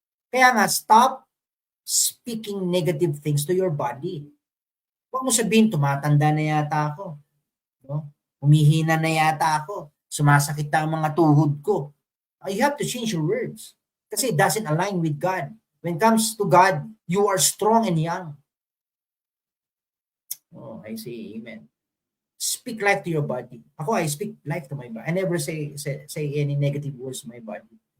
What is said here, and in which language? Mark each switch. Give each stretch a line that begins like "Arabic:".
Filipino: Kaya nga,
English: stop speaking negative things to your body.
Filipino: Huwag mo sabihin, tumatanda na yata ako. No? Humihina na yata ako. Sumasakit na ang mga tuhod ko.
English: You have to change your words.
Filipino: Kasi
English: it doesn't align with God. When it comes to God, you are strong and young. Oh, I say amen. Speak life to your body.
Filipino: Ako,
English: I speak life to my body. I never say any negative words to my body.